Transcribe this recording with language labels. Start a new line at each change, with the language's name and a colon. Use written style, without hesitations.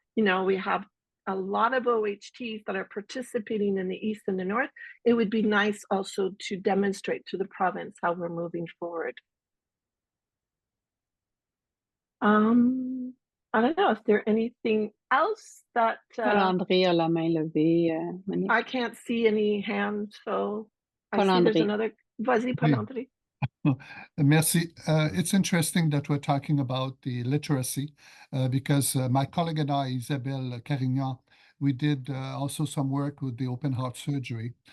English: You know, we have a lot of OHTs that are participating in the East and the North. It would be nice also to demonstrate to the province how we're moving forward. I don't know if there's anything else that
French: Paul-André a la main levée, Monique.
English: I can't see any hands, so I see there's Paul-André. another.
French: Vas-y, Paul-André. Merci.
English: It's interesting that we're talking about the literacy because my colleague and I, Isabelle Carignan, we did also some work with the open heart surgery.